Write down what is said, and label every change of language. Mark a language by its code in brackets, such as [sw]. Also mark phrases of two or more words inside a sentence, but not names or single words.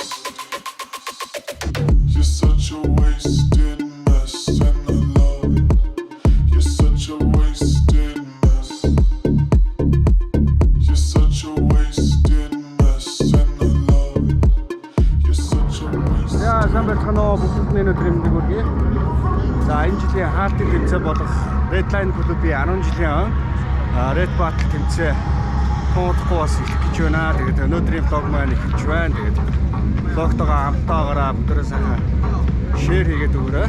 [en] You're such a wasted mess, and I love. You're such a wasted mess. You're such a wasted mess, and I love. You're such a wasted. [mn] За сайн байцгаана уу бүгдний өнөөдөр мэддэг үргээ. За энэ жилийн хаалтын тэмцээн болох Redline клубын 10 жилийн Red Battle тэмцээн тооцохгүй бас эхлэх гэж байна. Тэгээд өнөөдрийн влог маань эхэлж байна. Тэгээд влогтойгоо хамтаагаараа бүгдээ сайхан шеэр хийгээд өгөөрэй.